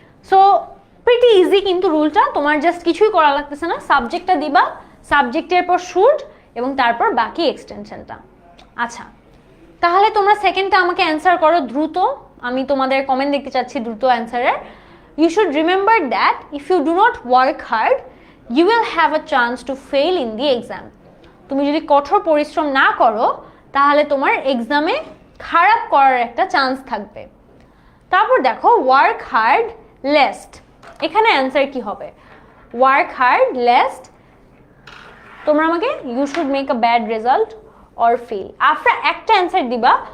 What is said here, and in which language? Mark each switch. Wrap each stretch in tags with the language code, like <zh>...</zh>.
<bn>So pretty easy কিন্তু রুলটা, তোমার just কিছুই করা লাগতেছে না, সাবজেক্টটা দিবা, সাবজেক্টের পর শুড এবং তারপর বাকি এক্সটেনশনটা। আচ্ছা, তাহলে তোমরা সেকেন্ডটা আমাকে অ্যান্সার করো দ্রুত। আমি তোমাদের কমেন্ট দেখতে চাচ্ছি দ্রুত অ্যান্সারের।</bn> <en>You should remember that if you do not work hard, you will have a chance to fail in the exam.</en> <bn>তুমি যদি কঠোর পরিশ্রম না করো তাহলে তোমার এক্সামে খারাপ করার একটা চান্স থাকবে। তারপর দেখো ওয়ার্ক হার্ড লেস্ট, এখানে অ্যান্সার কি হবে? ওয়ার্ক হার্ড লেস্ট, তোমরা আমাকে</bn> <en>you should make a bad result or fail,</en> <bn>after একটা অ্যান্সার দিবা।</bn>